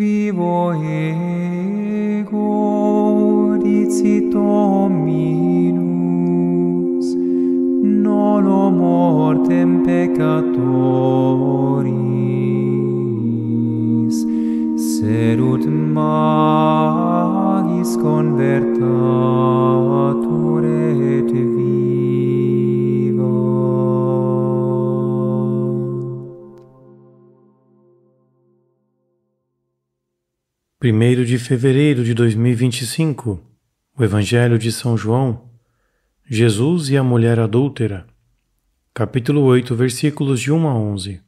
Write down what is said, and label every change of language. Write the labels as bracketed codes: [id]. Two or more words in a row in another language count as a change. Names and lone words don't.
[la] vivo ego, dicit Dominus, nolo mortem peccatoris, sed ut magis convertatur et viva. [pt] Primeiro de fevereiro de 2025, o Evangelho de São João, Jesus e a mulher adúltera, capítulo 8, versículos de 1 a 11.